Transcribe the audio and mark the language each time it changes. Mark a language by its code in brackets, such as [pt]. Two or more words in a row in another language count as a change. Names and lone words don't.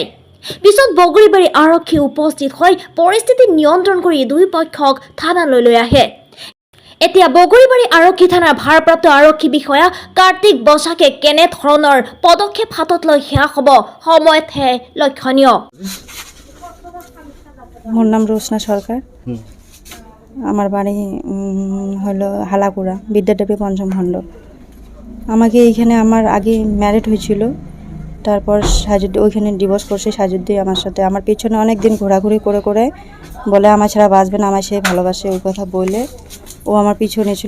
[as] পিছত বগৰীবাৰী আৰক্ষী উপস্থিত হৈ পৰিস্থিতি নিয়ন্ত্ৰণ কৰি দুই পক্ষক থানালৈ লৈ আহে। এতিয়া বগৰীবাৰী আৰক্ষী থানাৰ ভাৰপ্ৰাপ্ত আৰক্ষী বিষয়া কাৰ্তিক বসাকে কেনে ধৰণৰ পদক্ষেপ হাতত লৈ সেয়া হ'ব সময়তহে লক্ষণীয়। [bn] মোর নাম রোশনা সরকার। আমার বাড়ি হলো হালাকুড়া বিদ্যাদেবী পঞ্চম খণ্ড। আমাকে এইখানে আমার আগে ম্যারিড হয়েছিল, তারপর সাজুদ্দি ওইখানে ডিভোর্স করছে। সাজুদ্দি আমার সাথে আমার পিছনে অনেক দিন ঘোরাঘুরি করে করে বলে আমার ছাড়া বাঁচবে না, আমার সে ভালোবাসে, ওই কথা বলে ও আমার পিছনে ছিল।